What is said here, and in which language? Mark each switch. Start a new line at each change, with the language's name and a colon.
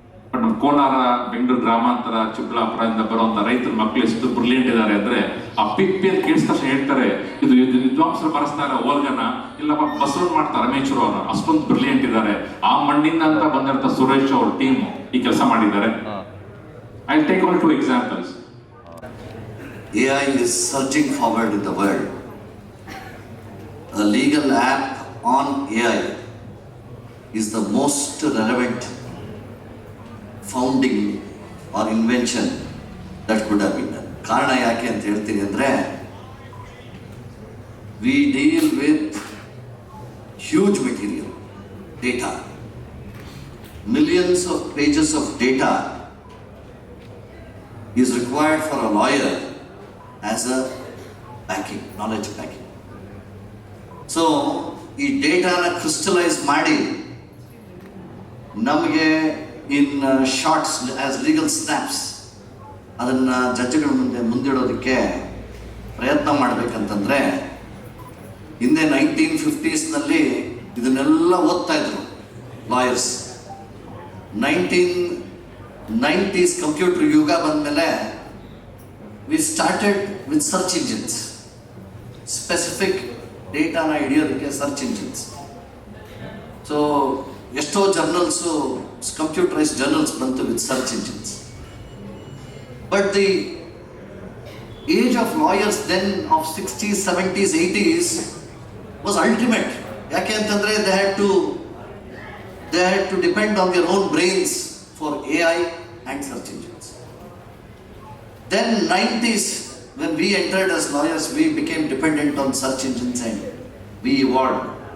Kannada: But ನಮ್ಮ ಕೋಲಾರ, ಬೆಂಗಳೂರು ಗ್ರಾಮಾಂತರ, ಚಿಕ್ಕಬಳ್ಳಾಪುರದಿಂದ ಬರುವಂತ ರೈತರ ಮಕ್ಕಳು ಎಷ್ಟು ಬ್ರಿಲಿಯಂಟ್ ಇದ್ದಾರೆ ಅಂದ್ರೆ, ಆ ಪಿಪ್ಪಿ ಅಂತ ಕೇಳಿದ ತಕ್ಷಣ ಹೇಳ್ತಾರೆ, ಇದು ವಿದ್ವಾಂಸರು ಬರೆಸ್ತಾರೆ ಓಲ್ಗನ, ಇಲ್ಲಪ್ಪ ಬಸವನ್ ಮಾಡ್ತಾರೆ ರಮೇಶ್ವರು ಅವರು, ಅಷ್ಟೊಂದು ಬ್ರಿಲಿಯಂಟ್ ಇದ್ದಾರೆ. ಆ ಮಣ್ಣಿಂದ ಅಂತ ಬಂದಿರ್ತ ಸುರೇಶ್ ಅವ್ರ ಟೀಮ್ ಈ ಕೆಲಸ ಮಾಡಿದ್ದಾರೆ.
English: I take only 2 examples. AI is surging forward in the world. A legal app on AI is the most relevant founding or invention that could have been done.
Kannada: ಕಾರಣ ಯಾಕೆ ಅಂತ ಹೇಳ್ತೀನಿ ಅಂದರೆ,
English: we deal with huge material, data, millions of pages of data is required for a lawyer as a backing, knowledge backing.
Kannada: So ಈ ಡೇಟಾನ crystallise ಮಾಡಿ ನಮಗೆ
English: in shorts as legal snaps
Kannada: ಅದನ್ನು ಜಡ್ಜ್ಗಳ ಮುಂದಿಡೋದಕ್ಕೆ ಪ್ರಯತ್ನ ಮಾಡಬೇಕಂತಂದರೆ, ಹಿಂದೆ 1950s ಇದನ್ನೆಲ್ಲ ಓದ್ತಾ ಇದ್ರು ಲಾಯರ್ಸ್.
English: 1990s computer
Kannada: ಯುಗ ಬಂದಮೇಲೆ
English: We started with search engines.
Kannada: Specific ಡೇಟಾನ ಹಿಡಿಯೋದಕ್ಕೆ search engines. So ಎಷ್ಟೋ ಜರ್ನಲ್ಸು ಕಂಪ್ಯೂಟರೈಸ್ಡ್ ಜರ್ನಲ್ಸ್ ಬಂತು
English: With search engines. But the age of lawyers then of 60s, 70s, 80s was ultimate.
Kannada: ಯಾಕೆ ಅಂತಂದರೆ
English: They had to depend on their own brains for AI and search engines. Then 90s, when we entered as lawyers, we became dependent on search engines and we evolved.